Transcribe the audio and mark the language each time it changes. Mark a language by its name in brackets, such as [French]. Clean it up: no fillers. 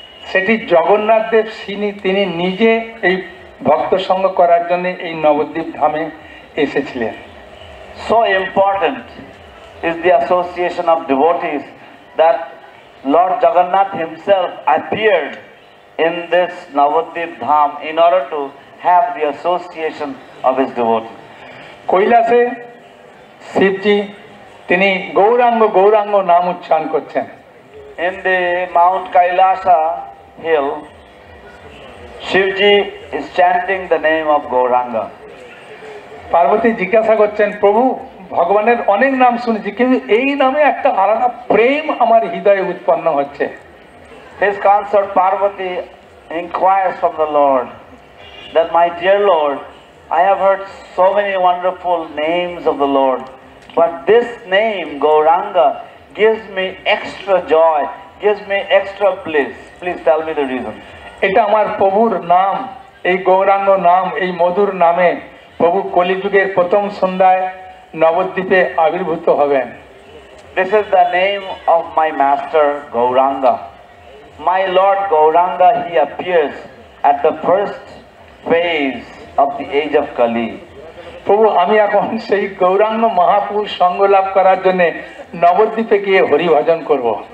[Bangla] সেটি জগন্নাথ দেব তিনি নিজে এই ভক্ত সঙ্গ করার জন্য এই নবদ্বীপ ধামে এসেছিলেন। [English] So important is the association of devotees that Lord Jagannath himself appeared in this Navadvip Dham in order to have the association of his devotees. [Bangla] কৈলাসে শিবজি তিনি গৌরাঙ্গ গৌরাঙ্গ নাম উচ্চারণ করছেন। [English] In the Mount Kailasa hill, Shivji is chanting the name of Gauranga. [Bangla] Parvati জিজ্ঞাসা করছেন, প্রভু ভগবানের অনেক নাম শুনেছি, কিন্তু এই নামে একটা আলাদা প্রেম আমার হৃদয়ে উৎপন্ন হচ্ছে। [English] His consort Parvati inquires from the Lord that, my dear Lord, I have heard so many wonderful names of the Lord, but this name Gauranga gives me extra joy, gives me extra bliss. Please tell me the reason. [Bangla] এটা আমার প্রভুর নাম, এই গৌরাঙ্গ নাম, এই মধুর নামে প্রভু কলিযুগের প্রথম সন্ধ্যায় নবদ্বীপে আবির্ভূত হবেন। [English] This is the name of my master Gauranga. My Lord Gauranga, he appears at the first phase of the age of Kali. [Bangla] প্রভু আমি এখন সেই গৌরাঙ্গ মহাপুরুষ সঙ্গ লাভ করার জন্য নবদ্বীপে গিয়ে হরিভজন করব।